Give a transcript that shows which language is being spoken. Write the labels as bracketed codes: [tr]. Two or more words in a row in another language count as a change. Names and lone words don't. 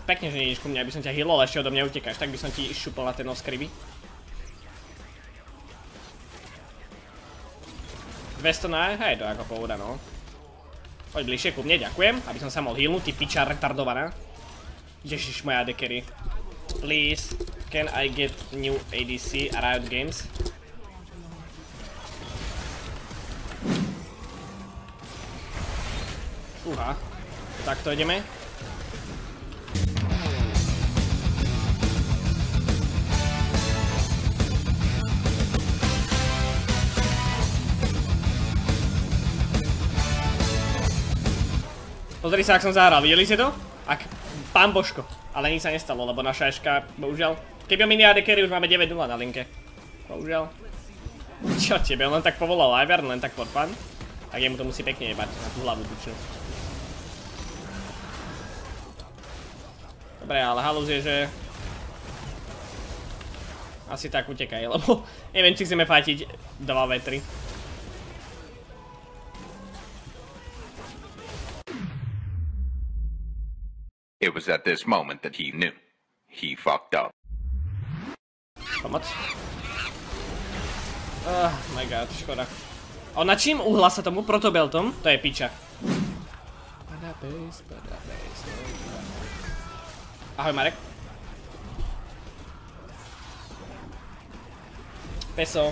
[sk] Pekne, že nejdeš ku mne, aby som ťa healol, ešte odo mňa utekáš, tak by som ti šupol na ten oskryby. 200 na hej, to je ako pohoda, no. Poď bližšie ku mne, ďakujem, aby som sa mohol healnúť, ty piča retardovaná. Ježiš, moja [en] AD carry. Please, can I get new ADC a Riot Games? [sk] Fúha, takto ideme. Pozri sa, ak som zahral, videli ste to? Pán Božko, ale nič sa nestalo, lebo naša Eška, bohužiaľ. Keby o mini [en] AD carry, [sk] už máme 9-0 na linke. Bohužiaľ. Čo tebe, on len tak povolal Ivern, len tak [en] for fun. [sk] Tak jemu to musí pekne jebať na tú hlavu tučnú. Dobre, ale halus je, že... Asi tak utekaj, lebo neviem, či chceme fajtiť 2v3. [en] It was at this moment that he knew. He fucked up. Pomoc. Oh my god, škoda. [sk] A na čím uhla sa tomu protobeltom? To je piča. Ahoj Marek. Peso.